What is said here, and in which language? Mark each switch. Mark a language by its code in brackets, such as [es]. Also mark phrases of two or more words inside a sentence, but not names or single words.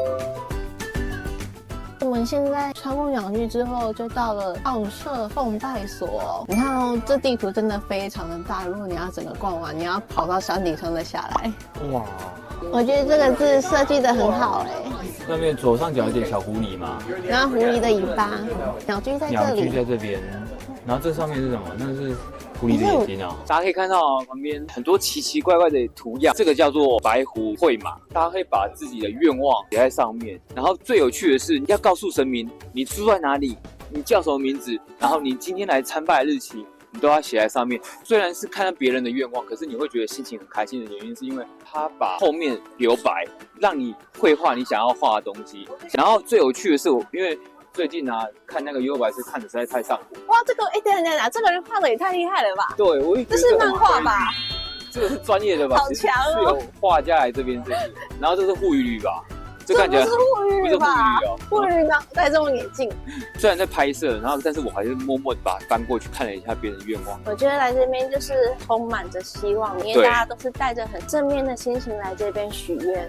[zh] 我們現在穿過鳥居之後，就到了奧社奉拜所。你看哦，這地圖真的非常的大。如果你要整個逛完，你要跑到山頂上再下來。哇！我覺得這個字設計得很好那邊左上角有點小狐狸嘛，然後狐狸的尾巴，鳥居在這裡。鳥居在這邊，然後這上面是什麼？那是狐狸的眼睛啊！大家可以看到旁邊很多奇奇怪怪的圖樣，這個叫做白狐會馬。大家可以把自己的願望寫在上面，然後最有趣的是要告訴神明你住在哪裡，你叫什麼名字，然後你今天來參拜的日期，你都要写在上面。虽然是看到別人的願望，可是你會覺得心情很開心的原因，是因為他把後面留白，讓你繪畫你想要畫的東西。然後最有趣的是，因為最近看那個幽白是看的實在太上火。哇，這個等等，這個人畫的也太厲害了吧？對，這是漫畫吧？這個是專業的吧？好強哦！是有畫家來這邊設計，然後這是護魚鰭吧？這看起來不是護魚吧？護魚呢？戴這種眼鏡。雖然在拍攝，但是我還是默默地把它翻過去看了一下別人的願望。我覺得來這邊就是充滿着希望，因為大家都是帶着很正面的心情來這邊許願。